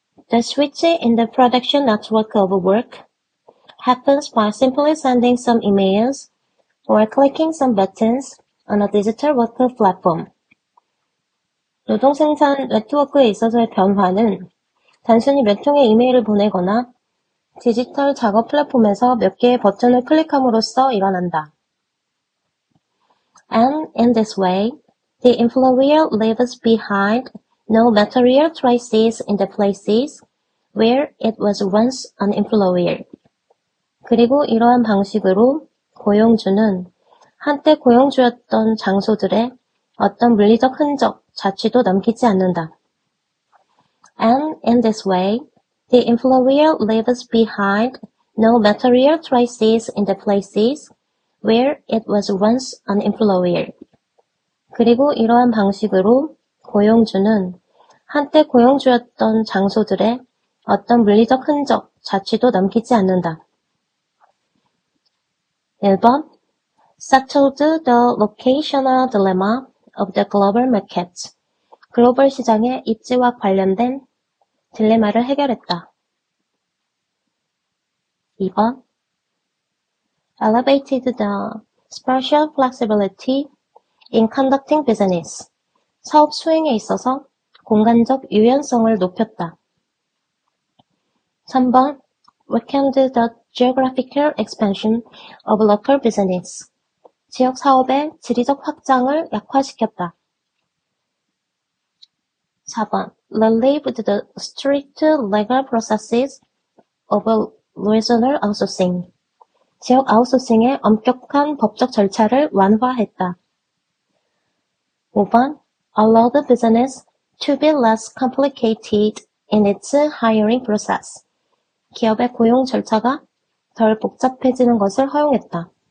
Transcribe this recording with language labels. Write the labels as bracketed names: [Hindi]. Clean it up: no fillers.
[English] The switch in the production network of work happens by simply sending some emails or clicking some buttons on a digital work platform. [Korean] 노동 생산 네트워크에 있어서의 변화는 단순히 몇 통의 이메일을 보내거나 디지털 작업 플랫폼에서 몇 개의 버튼을 클릭함으로써 일어난다. [English] And in this way, the employer leaves behind no material traces in the places where it was once an employer. [Korean] 그리고 이러한 방식으로 고용주는 한때 고용주였던 장소들의 어떤 물리적 흔적, 자취도 남기지 않는다. [English] And in this way, the employer leaves behind no material traces in the places where it was once an employer. [Korean] 그리고 이러한 방식으로 고용주는 한때 고용주였던 장소들의 어떤 물리적 흔적, 자취도 남기지 않는다. 1번. [English] Settled the locational dilemma of the global market. [Korean] 글로벌 시장의 입지와 관련된 딜레마를 해결했다. 2번. [English] Elevated the spatial flexibility in conducting business. [Korean] 사업 수행에 있어서 공간적 유연성을 높였다. 3번. [English] Weakened the geographical expansion of local business. [Korean] 지역 사업의 지리적 확장을 약화시켰다. 4번. [English] Relieved the strict legal processes of regional outsourcing. [Korean] 지역 아웃소싱의 엄격한 법적 절차를 완화했다. 5번. [English] Allowed business to be less complicated in its hiring process. [Korean] 기업의 고용 절차가 덜 복잡해지는 것을 허용했다.